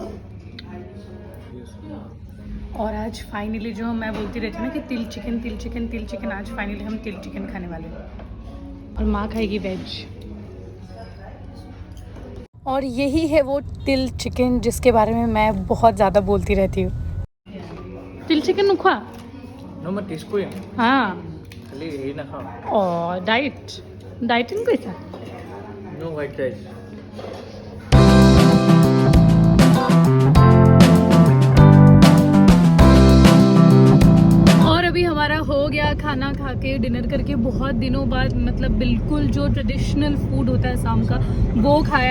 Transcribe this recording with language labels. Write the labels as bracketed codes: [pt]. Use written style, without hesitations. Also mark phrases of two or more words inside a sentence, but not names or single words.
[hi] और आज फाइनली जो मैं बोलती रहती हूँ ना कि तिल चिकन, आज फाइनली हम तिल चिकन खाने वाले हैं। और माँ खाएगी वेज। और यही है वो तिल चिकन जिसके बारे में मैं बहुत ज़्यादा बोलती रहती हूँ। तिल चिकन नुखा [as] ন মই টেষ্ট কৰিম, [hi] हाँ। [as] খালি হেৰি নাখাওঁ। [hi] और डाइटिंग कैसा? [en] no white rice. [hi] अभी हमारा हो गया खाना खा के, डिनर करके बहुत दिनों बाद, मतलब बिल्कुल जो [en] traditional food [hi] होता है शाम का वो खाया।